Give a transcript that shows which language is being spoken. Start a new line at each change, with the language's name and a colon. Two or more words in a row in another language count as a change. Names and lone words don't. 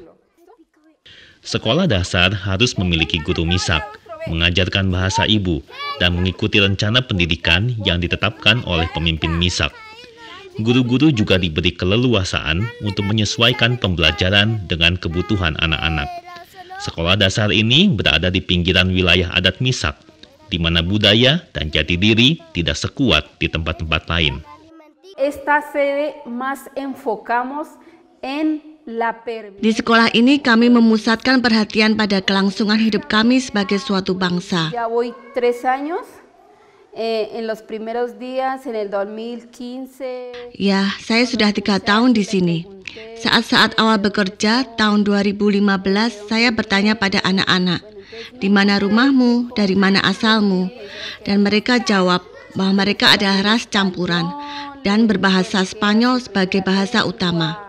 Indonesian: Sekolah dasar harus memiliki guru Misak, mengajarkan bahasa ibu, dan mengikuti rencana pendidikan yang ditetapkan oleh pemimpin Misak. Guru-guru juga diberi keleluasaan untuk menyesuaikan pembelajaran dengan kebutuhan anak-anak. Sekolah dasar ini berada di pinggiran wilayah adat Misak, di mana budaya dan jati diri tidak sekuat di tempat-tempat lain.
Spanish: Esta sede más enfocamos en
Indonesian: di sekolah ini kami memusatkan perhatian pada kelangsungan hidup kami sebagai suatu bangsa.
Spanish: Ya voy 3 años. En los primeros días en el 2015.
Indonesian: Ya, saya sudah 3 tahun di sini. Saat-saat awal bekerja tahun 2015, saya bertanya pada anak-anak, di mana rumahmu, dari mana asalmu? Dan mereka jawab bahwa mereka adalah ras campuran dan berbahasa Spanyol sebagai bahasa utama.